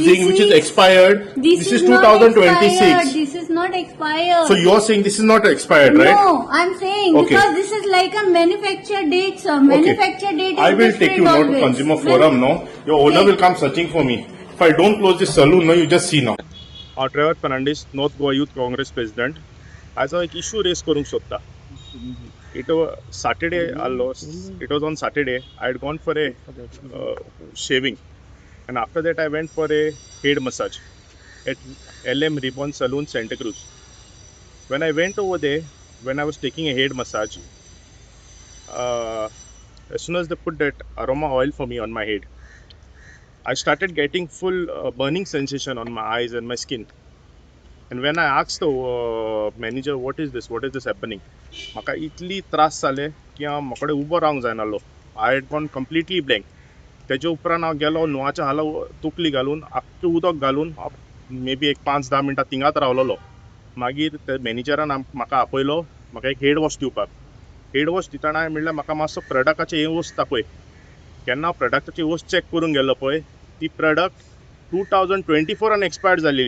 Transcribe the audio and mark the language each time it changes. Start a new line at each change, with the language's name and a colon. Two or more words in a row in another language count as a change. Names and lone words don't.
English: using, which is expired, this is not 2026. expired. This is not expired. So you're saying this is not expired, right? No, I'm saying Okay. because this is like a manufacture date, sir. Manufacture date is I will take you now to always. Consumer Forum now. Your owner Okay. will come searching for me. If I don't close this saloon now, you just see now. Trevor Fernandes North Goa Youth Congress President
Konkani: आज हांव एक इशू रेस करूंक सोदता
English: it Saturday आल्लो it was on Saturday I had gone for a shaving and after that I went for a head massage at LM Ribbon Saloon, Santa Cruz. When I went over there, when I was taking a head massage, as soon as they put that aroma oil for me on my head, I started getting full burning sensation on my eyes and my skin. And when I asked the manager, what is this happening?
Konkani: म्हाका इतली त्रास जाले की हांव म्हाकडे उबो रावंक जायनासलो.
English: I had gone completely blank.
Konkani: तेजे उपरांत हांव गेलो न्हुवाच्या हाला तकली घालून आख्खें उदक घालून
English: maybe
Konkani: एक 5-10 मिनटां थिंगाच रावलोलो. मागीर ते मॅनेजरान म्हाका आपयलो म्हाका एक
English: head wash
Konkani: दिवपाक.
English: head wash
Konkani: दिताना हांवें म्हणलें म्हाका मातसो प्रॉडक्टाचें हें वस्त दाखय. केन्ना हांव प्रॉडक्टाची वस्त चॅक करूंक गेल्लो पळय ती प्रॉडक्ट 2024 एक्सपायर्ड जालेली.